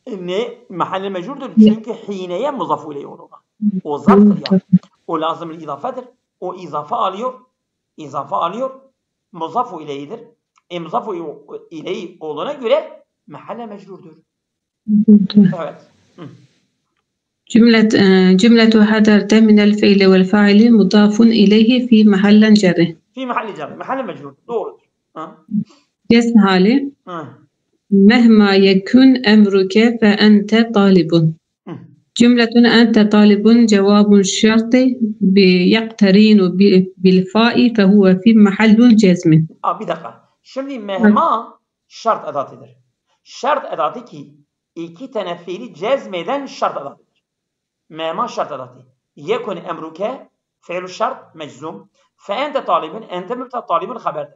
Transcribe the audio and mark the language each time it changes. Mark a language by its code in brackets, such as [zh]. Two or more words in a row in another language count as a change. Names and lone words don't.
[tr] Ne? Mahalle mecburdur. Çünkü hineye muzafu ileyh olur. O zarftır ya. O lazım izafedir. O izafe alıyor. İzafe alıyor. Muzafu ileyhidir. Muzafu ileyh olduğuna göre mahalle mecburdur. Evet. [ar] جملة حضرت من الفعل والفاعل مضاف إليه في محل جر. في محل جر. [tr] Mahalle mecburdur. Doğrudur. Yes hali. [ar] مهما يكن أمرك فأنت طالب. جملة أنت طالب جواب الشرط يقترن بالفاء فهو في محل جزم. [tr] Bir dakika. Şimdi mehma şart edatıdır. Şart edatı ki iki tane fiili cezmeden şart edatıdır. Mehma şart edatı. [ar] يكن أمرك [tr] fiilü şart meczum. [ar] فأنت طالب [tr] ente mübteda talibin haberdir.